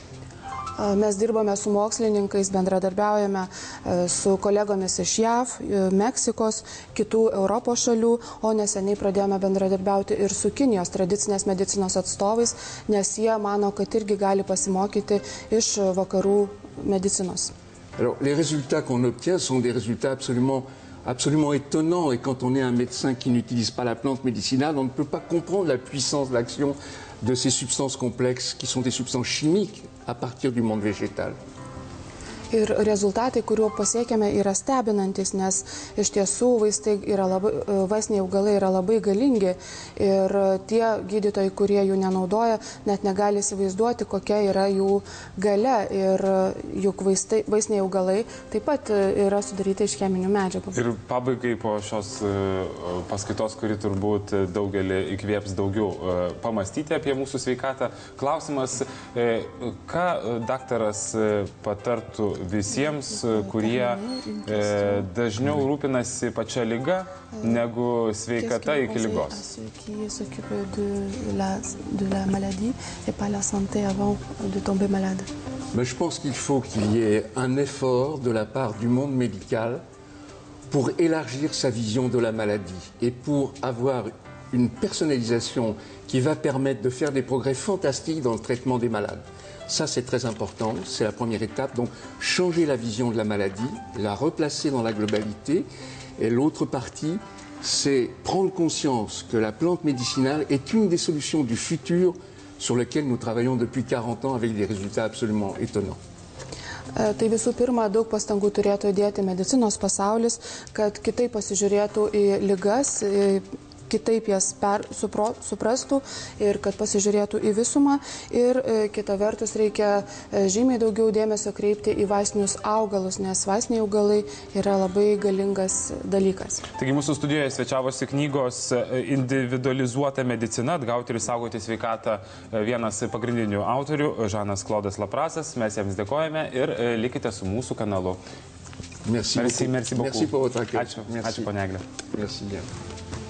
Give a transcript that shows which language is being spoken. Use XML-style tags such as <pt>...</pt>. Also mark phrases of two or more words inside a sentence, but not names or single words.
<lt>Mes dirbame su mokslininkais, bendradarbiaujame su kolegomis iš JAV, Meksikos, kitų Europos šalių, o neseniai pradėjome bendradarbiauti ir su Kinijos tradicinės medicinos atstovais, nes jie mano, kad irgi gali pasimokyti iš vakarų medicinos.</lt> <fr>Alors, les résultats qu'on obtient sont des résultats absolument étonnants, et quand on est un médecin qui n'utilise pas la plante médicinale, on ne peut pas comprendre la puissance de l'action de ces substances complexes qui sont des substances chimiques à partir du monde végétal.</fr> <lt>Ir rezultatai, kuriuo pasiekėme, yra stebinantis, nes iš tiesų vaistiniai augalai yra labai galingi ir tie gydytojai, kurie jų nenaudoja, net negali įsivaizduoti, kokia yra jų galia. Ir juk vaistiniai augalai taip pat yra sudaryti iš cheminių medžiagų. Ir pabaigai po šios paskaitos, kuri turbūt daugelį įkvėps daugiau pamastyti apie mūsų sveikatą, klausimas, ką daktaras patartų visiems, kurie dažniau rūpinasi pačia liga negu sveikata iki ligos.</lt> <fr>Mais je pense qu'il faut qu'il y ait un effort de la part du monde médical pour élargir sa vision de la maladie et pour avoir une personnalisation qui va permettre de faire des progrès fantastiques dans le traitement des malades. Ça, c'est très important, c'est la première étape. Donc, changer la vision de la maladie, la replacer dans la globalité. Et l'autre partie, c'est prendre conscience que la plante médicinale est une des solutions du futur sur lesquelles nous travaillons depuis 40 ans avec des résultats absolument étonnants.</fr> <lt>Tai visų pirma, daug pastangų turėtų įdėti medicinos pasaulis, kad kitaip pasižiūrėtų į ligas, kitaip jas suprastų ir kad pasižiūrėtų į visumą. Ir kita vertus reikia žymiai daugiau dėmesio kreipti į vaistinius augalus, nes vaistiniai augalai yra labai galingas dalykas. Taigi mūsų studijoje svečiavosi knygos Individualizuota medicina, atgauti ir saugoti sveikatą vienas pagrindinių autorių, Žanas Klodas Laprasas. Mes jiems dėkojame ir likite su mūsų kanalu.</lt> <fr>Merci beaucoup. Merci beaucoup. Merci pour votre accueil.</fr> <lt>Ačiū, ponia Egle.</lt> <fr>Merci bien.</fr>